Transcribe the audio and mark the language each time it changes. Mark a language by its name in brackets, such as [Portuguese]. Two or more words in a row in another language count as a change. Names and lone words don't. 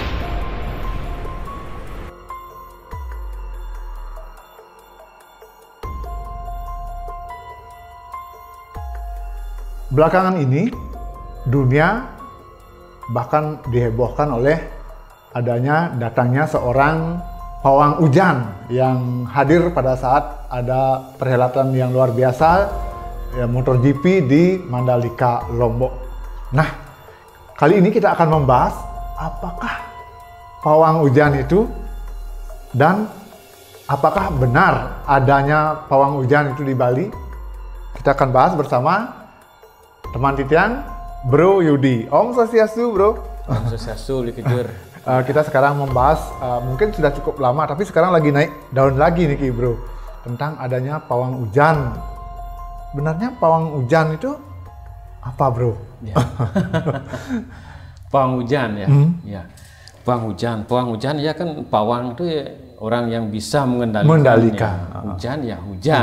[Indonesian] Belakangan ini, dunia bahkan dihebohkan oleh datangnya seorang pawang hujan yang hadir pada saat ada perhelatan yang luar biasa ya, MotoGP di Mandalika, Lombok. Nah, kali ini kita akan membahas apakah pawang hujan itu dan apakah benar adanya pawang hujan itu di Bali. Kita akan bahas bersama teman Titian, Bro Yudi. [Balinese] Om Swastiastu, [Indonesian] Bro. [Balinese] Om Swastiastu, [Indonesian] Likijur. Kita sekarang membahas, mungkin sudah cukup lama, tapi sekarang lagi naik daun lagi nih Bro, tentang adanya pawang hujan. Benarnya pawang hujan itu apa, Bro? Ya. Pawang hujan ya. Ya. Pawang hujan ya kan, pawang itu ya orang yang bisa mengendalikan hujan ya hujan.